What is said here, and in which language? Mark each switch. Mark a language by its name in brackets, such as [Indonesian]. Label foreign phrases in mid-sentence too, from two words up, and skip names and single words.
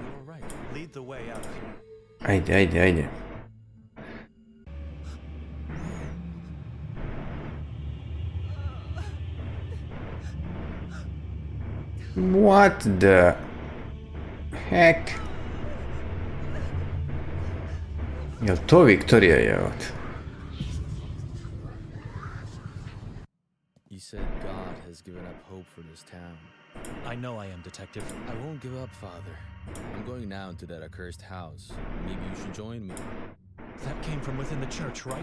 [English] You're right. Lead the way out of here. Ajde. What the heck? [Serbian] Jel to Viktorija jebate? [English] You said God has given up hope for this town. I know I am, Detective. I won't give up, Father. I'm going now into that accursed house. Maybe you should join me. That came from within the church, right?